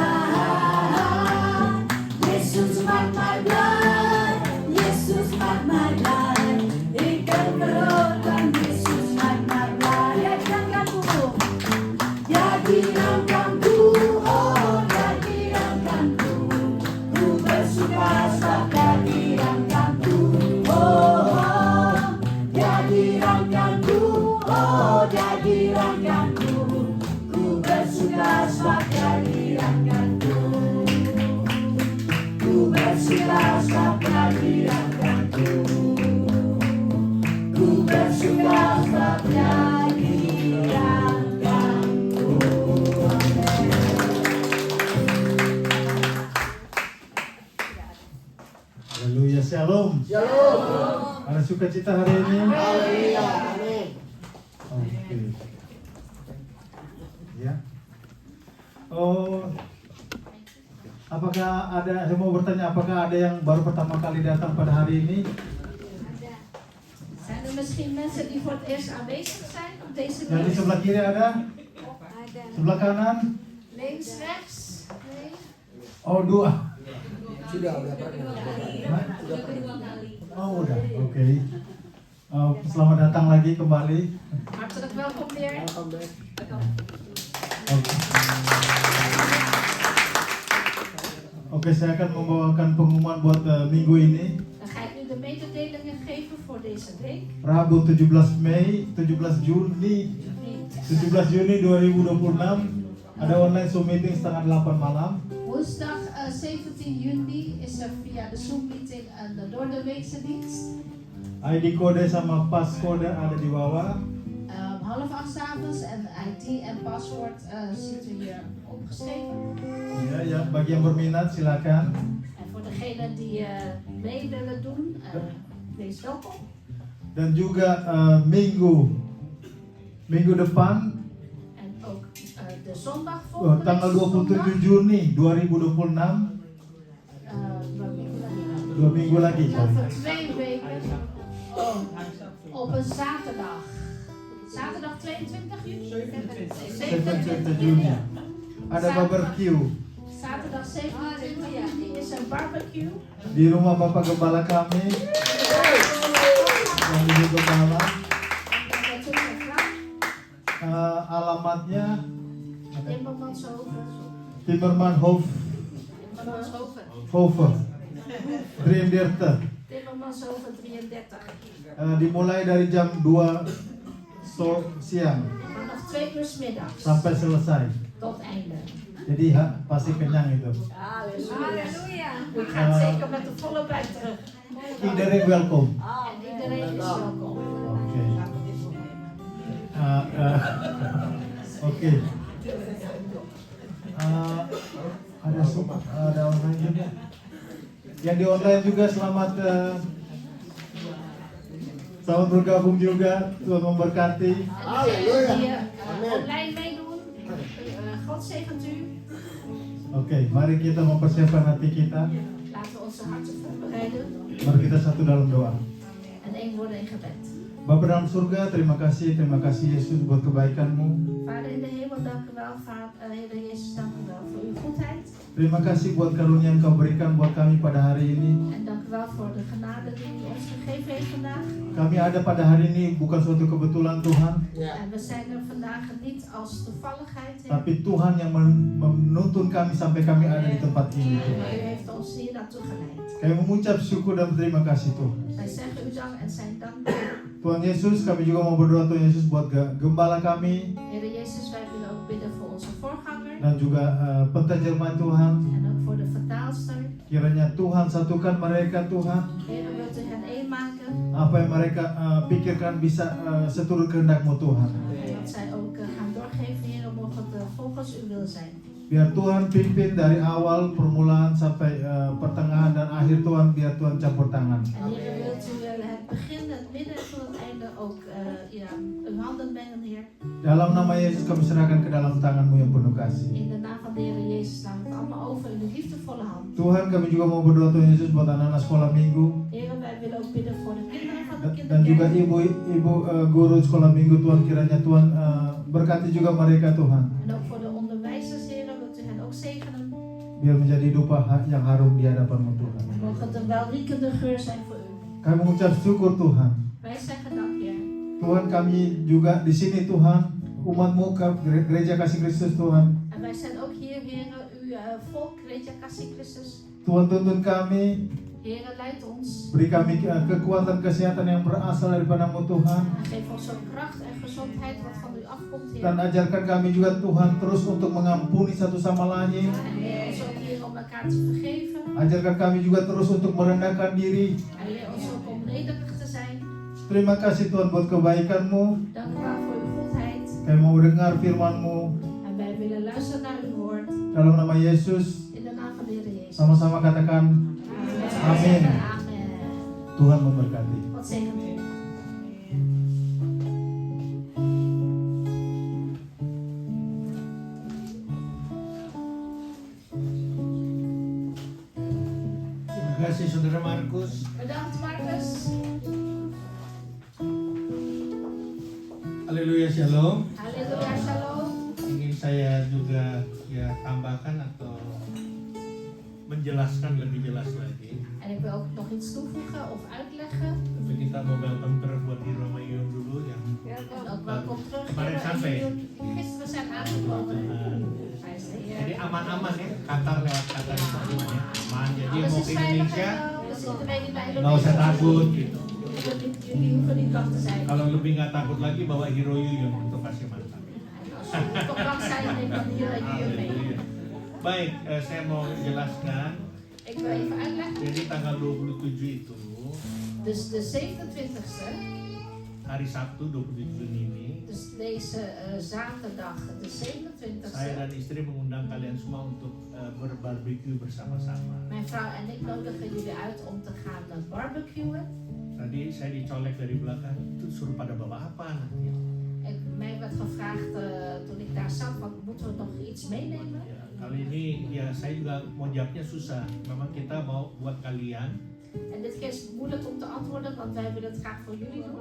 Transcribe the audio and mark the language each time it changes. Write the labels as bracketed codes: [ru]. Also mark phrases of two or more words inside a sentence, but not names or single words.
[nl] Jezus maakt mij blij, Jezus maakt mij blij. Ik ben verheugd, want Jezus maakt mij blij. [id] Ja, dirangkanku, ja dirangkanku, oh ja dirangkanku. Ku bersuka sebab Dia dirangkanku, oh Dia dirangkanku, oh Dia dirangkanku. Ku bersuka sebab Dia dirangkanku. Ku bersuka sebab Dia dirangkanku. Ku bersuka sebab Dia dirangkanku. Haleluya, shalom. Shalom. Ada sukacita hari ini? Haleluya. Amin. Oke. Ya. Oh, apakah ada? Saya mau bertanya, apakah ada yang baru pertama kali datang pada hari ini? [nl] Zijn er misschien mensen die voor het eerst aanwezig zijn op deze [id] Yang di [nl] dienst? [id] sebelah kiri ada? Sebelah kanan? [nl] Links, rechts? Nee? [id] Oh, dua. Sudah pernah. Udah kedua kali. Oh, udah. Oke. Selamat datang lagi kembali. [nl] Hartelijk welkom weer. Welkom back. [id] Oke. Oke, saya akan membawakan pengumuman buat minggu ini. [nl] Dan ga ik nu de mededelingen geven voor deze week. [id] Rabu 17 Mei, 17 Juni 2026 ada online Zoom meeting setengah 8 malam. [nl] Woensdag 17 juni is er via de Zoom meeting een doordeweekse dienst. [id] ID kode sama passcode ada di bawah. [nl] Om 7:30 s'avonds en ID en paswoord ziet u hier opgeschreven. [id] Ya, bagi yang berminat silakan. [nl] En voor degenen die mee willen doen, wees welkom. [id] Dan juga minggu depan [nl] En ook de zondag volgende [id] tanggal [nl] week [id] 27 Juni 2026 2 minggu lagi. [nl] over 2 weken op een zaterdag. Zaterdag 22 juni? [id] 27 Juni ada barbecue [nl] Zaterdag 27 juni is een barbecue. [id] di rumah Bapak Gembala kami yang di Gembala. [nl] En dat is een vrouw, [id] Alamatnya Timmermanshoven. Timmermanshoven Timmermanshoven. 33. Timmermanshoven 33. Dimulai dari jam 2 siang [nl] Vanaf 2 uur 's middags [id] sampai selesai. [nl] tot einde. [id] Jadi pasti kenyang itu. Halleluja. [nl] U gaat zeker met de volle buik terug. Iedereen welkom. En iedereen is welkom. [id] Oke. Oke. Ada online juga. Yang di online juga selamat selamat bergabung juga. Tuhan memberkati. [nl] En degenen die online meedoen, God zegent u. [id] Oke, mari kita mempersiapkan hati kita. [nl] Laten we onze harten voorbereiden [id] Mari kita satu dalam doa. [nl] en één worden in gebed. [id] Bapa dalam surga, terima kasih Yesus buat kebaikan-Mu. [nl] Vader in de hemel, dank u wel. Heer Jezus, dank u wel voor uw goedheid. [id] Terima kasih buat karunia yang Kau berikan buat kami pada hari ini. [nl] En dank u wel voor de genade die u ons gegeven heeft vandaag. [id] Kami ada pada hari ini bukan suatu kebetulan Tuhan, [nl] En we zijn er vandaag niet als toevalligheid, Heer. [id] tapi Tuhan yang menuntun kami sampai kami ada di tempat ini. [nl] Maar u heeft ons hier naartoe geleid. [id] Kami mengucap syukur dan berterima kasih Tuhan. [nl] Wij zeggen u dank en zijn dankbaar. [id] Tuhan Yesus, kami juga mau berdoa Tuhan Yesus buat gembala kami [nl] Heer Jezus, wij willen ook bidden voor onze voorganger. [id] dan juga penterjemah Tuhan. [nl] En ook voor de vertaalster. [id] Kiranya Tuhan satukan mereka Tuhan. [nl] Heer, wilt u hen één maken. [id] Apa yang mereka pikirkan bisa seturut kehendak-Mu Tuhan. [nl] En dat zij ook gaan doorgeven, Heer, mogen het volgens uw wil zijn. [id] Biar Tuhan pimpin dari awal permulaan sampai pertengahan dan akhir Tuhan, biar Tuhan campur tangan. [nl] En Heer, wilt u het begin, het midden tot het einde ook uw handen mengen, Heer. [id] Dalam nama Yesus kami serahkan ke dalam tangan-Mu yang penuh kasih. [nl] In de naam van de Heer Jezus slaan we het allemaal over in uw liefdevolle hand. [id] Tuhan, kami juga mau berdoa Tuhan Yesus buat anak-anak sekolah minggu [nl] Heer, wij willen ook bidden voor de kinderen van de [id] dan juga [nl] kinderkerk. [id] ibu guru sekolah minggu Tuhan, kiranya Tuhan berkati juga mereka Tuhan, [nl] En ook voor de onderwijzers, Heer, wilt u hen ook zegenen. [id] biar menjadi hidup yang harum di hadapan-Mu Tuhan. [nl] Mogen het een welriekende geur zijn voor u. [id] Kami mengucap syukur Tuhan. [nl] Wij zeggen dank, Heer. [id] Tuhan, kami juga di sini Tuhan, umat-Mu, Gereja Kasih Kristus Tuhan. [nl] En wij zijn ook hier, Heer, uw volk, [id] Gereja Kasih Kristus. Tuhan, tuntun kami, [nl] Heer, leid ons. [id] beri kami kekuatan kesehatan yang berasal daripada-Mu Tuhan. [nl] En geef ons ook kracht en gezondheid wat van u afkomt, Heer. [id] Dan ajarkan kami juga Tuhan terus untuk mengampuni satu sama lain. [nl] En leer ons ook, Heer, om elkaar te vergeven. [id] Ajarkan kami juga terus untuk merendahkan diri. [nl] En leer ons ook om nederig te zijn. [id] Terima kasih Tuhan buat kebaikan-Mu. [nl] Dank u wel voor uw goedheid. [id] Kami mau dengar firman-Mu. [nl] En wij willen luisteren naar uw woord. [id] Dalam nama Yesus, [nl] In de naam van de Heer Jezus. [id] sama-sama katakan Amin. [nl] Amen. [id] Tuhan memberkati. [nl] God zegen u. [id] Terima kasih Saudara Markus. [nl] Bedankt, Marcus. [id] Haleluya, shalom. [nl] Halleluja, shalom. [id] Ingin saya juga tambahkan atau menjelaskan lebih jelas lagi. [nl] En ik wil ook nog iets toevoegen of uitleggen. [id] Tapi kita mau welcome terus buat di Ramayun dulu yang [nl] En ook welkom terug. [id] Kemarin sampai. [nl] Die gisteren zijn aangekomen. Prijs de Heer. [id] jadi aman-aman ya, Qatar lewat Qatar itu aman ya, aman. Jadi [nl] Alles [id] mau [nl] is [id] ke [nl] veilig [id] Indonesia [nl] en we zitten weer in de [id] nggak usah takut gitu. [nl] Jullie hoeven niet bang te zijn. [id] Kalau lebih nggak takut lagi bawa Hero Yuyun untuk kasih mantap. [nl] Als jullie toch bang zijn, neem dan hier mee. [id] Haleluya. Baik, saya mau jelaskan. [nl] Ik wil even uitleggen. [id] Jadi tanggal 27 itu [nl] Dus de 27e, [id] hari Sabtu 27 Juni ini [nl] dus deze zaterdag, de 27e, [id] saya dan istri mengundang kalian semua untuk berbarbecue bersama-sama. [nl] mijn vrouw en ik nodigen jullie uit om te gaan barbecuen. [id] Tadi saya dicolek dari belakang, itu suruh pada bawa apa nanti? [nl] Mij werd gevraagd toen ik daar zat, wat moeten we nog iets meenemen? [id] Ya, kali ini ya saya juga mau jawabnya susah. Memang kita mau buat kalian, [nl] En dit keer is het moeilijk om te antwoorden, want wij willen het graag voor jullie doen.